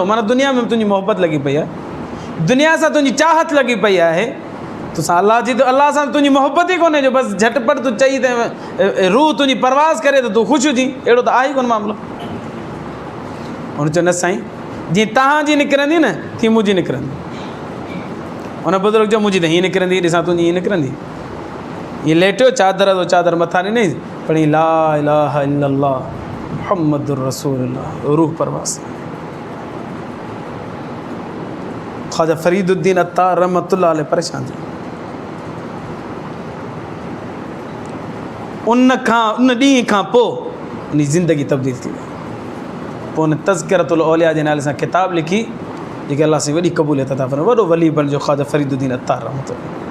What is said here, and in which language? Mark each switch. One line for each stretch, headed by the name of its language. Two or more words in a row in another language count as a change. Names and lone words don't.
Sindhi: माना दुनिया में तुंहिंजी मोहबत लॻी पई आहे, दुनिया सां तुंहिंजी चाहत लॻी पई आहे, तुसां अल्लाह जी, तो अल्लाह सां तुंहिंजी मोहबत ई कोन्हे जो बसि झटिपट तूं चई त रूह तुंहिंजी परवाज़ करे त तूं ख़ुशि हुजी, अहिड़ो त आहे ई कोन मामिलो। हुन चयो न साईं, जीअं तव्हांजी निकिरंदी न तीअं मुंहिंजी निकिरंदी। हुन बुज़ुर्ग जो मुंहिंजी त हीअं निकिरंदी, ॾिसां तुंहिंजी हीअं निकिरंदी। हीअं लेटियो, चादर तो चादर मथां ॾिनई, पढ़ी
Arabic: لا إله إلا الله محمد رسول الله,
Sindhi: रूह परवाज़। ख़्वाजा फरीदुद्दीन अत्तार
Arabic: رحمة الله عليه
Sindhi: परेशान थियो। उन ॾींहं खां पोइ उन जी ज़िंदगी तब्दील थी वई। पोइ उन तज़किरतुल औलिया जे नाले सां किताब लिखी, जेके अल्लाह से वॾी क़बूलियत अता फरमाए, वॾो वली बणिजो ख़्वाजा फरीदुद्दीन अत्तार रहमतुल्लाह।